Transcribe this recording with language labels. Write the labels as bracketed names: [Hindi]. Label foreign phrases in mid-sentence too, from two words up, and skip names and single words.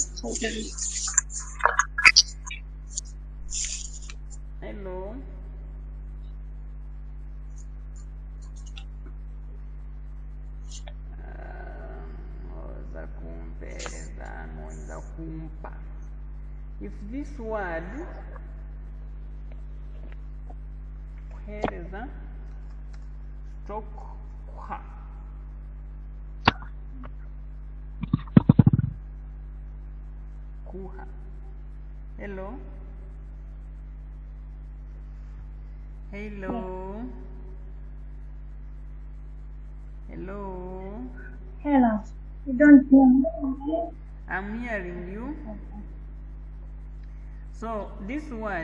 [English] Hello. If this word kuhereza stroke kuha, kuha. Hello. Hello. Hello. Hello. You don't hear me? I'm hearing you. So this word,